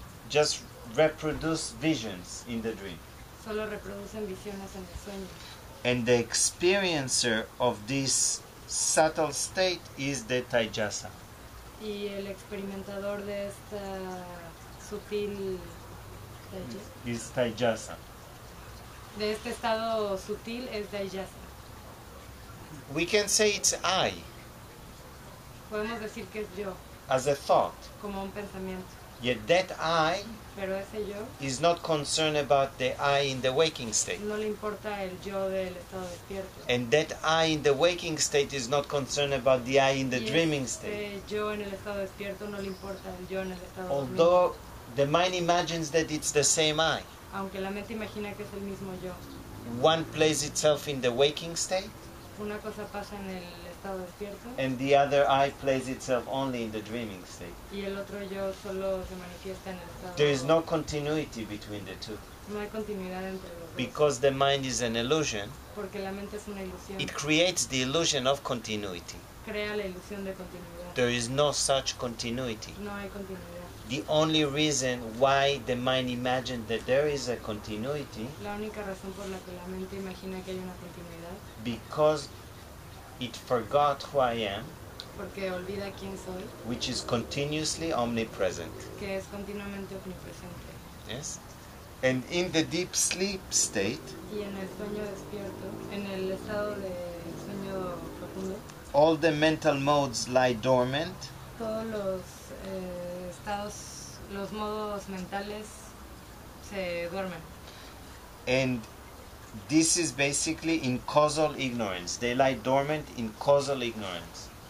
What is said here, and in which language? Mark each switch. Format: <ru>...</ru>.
<en>just reproduce visions in the dream.</en> <es>solo reproducen visiones en el sueño.</es> <en>And the experiencer of this subtle state is the Taijasa.</en> <es>Y el experimentador de esta sutil</es> <en>Is Taijasa.</en> <es>de este estado sutil es Dayasa.</es> <en>we can say it's I,</en> <es>Podemos decir que es yo,</es> <en>as a thought.</en> <es>como un pensamiento.</es> <en>Yet that I</en> <es>Pero ese yo</es> <en>is not concerned about the I in the waking state.</en> <es>no le importa el yo del estado despierto.</es> <en>And that I in the waking state is not concerned about the I in the</en> <es>Y</es> <en>dreaming state.</en> <es>este yo en el estado despierto no le importa el yo en el estado dormido.</es> <en>Although the mind imagines that it's the same I.</en> <es>Aunque la mente imagina que es el mismo yo.</es> <en>One plays itself in the waking state,</en> <es>Una cosa pasa en el estado despierto</es> <en>and the other I plays itself only in the dreaming state.</en> <es>y el otro yo solo se manifiesta en el estado.</es> <en>There is no continuity between the two.</en> <es>No hay continuidad entre los dos.</es> <en>Because the mind is an illusion,</en> <es>Porque la mente es una ilusión.</es> <en>it creates the illusion of continuity.</en> <es>Crea la ilusión de continuidad.</es> <en>There is no such continuity.</en> <es>No hay continuidad.</es> <en>The only reason why the mind imagines that there is a continuity,</en> <es>La única razón por la que la mente imagina que hay una continuidad,</es> <en>because it forgot who I am,</en> <es>porque olvida quién soy,</es> <en>which is continuously omnipresent.</en> <es>que es continuamente omnipresente.</es> <en>Yes? And in the deep sleep state,</en> <es>Y en el sueño despierto, en el estado de sueño profundo,</es> <en>all the mental modes lie dormant,</en> <es>todos los estados, los modos mentales se duermen.</es> <en>and this is basically in causal ignorance. They lie dormant in causal ignorance.</en>